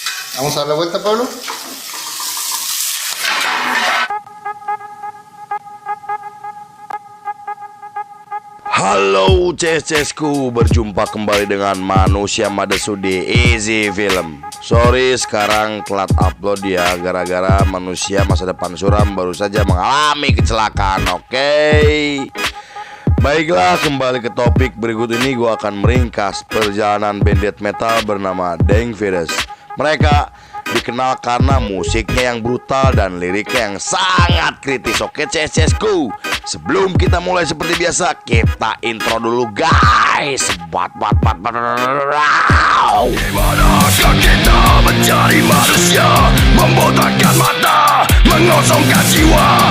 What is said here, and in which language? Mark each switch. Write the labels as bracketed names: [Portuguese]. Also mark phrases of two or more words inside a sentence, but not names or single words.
[Spanish] Vamos a dar la vuelta, Pablo. [Indonesian] Halo CS-CSku, berjumpa kembali dengan Manusia Madesu di Easy Film. Sorry sekarang telat upload ya, gara-gara manusia masa depan suram baru saja mengalami kecelakaan. Baiklah, kembali ke topik. Berikut ini gue akan meringkas perjalanan band [English] death metal [Indonesian] bernama Dying Fetus. Mereka dikenal karena musiknya yang brutal dan liriknya yang sangat kritis. Oke CS-CSku, sebelum kita mulai seperti biasa, kita intro dulu guys. Gimanakah kita mencari manusia, membotakkan mata, mengosongkan jiwa.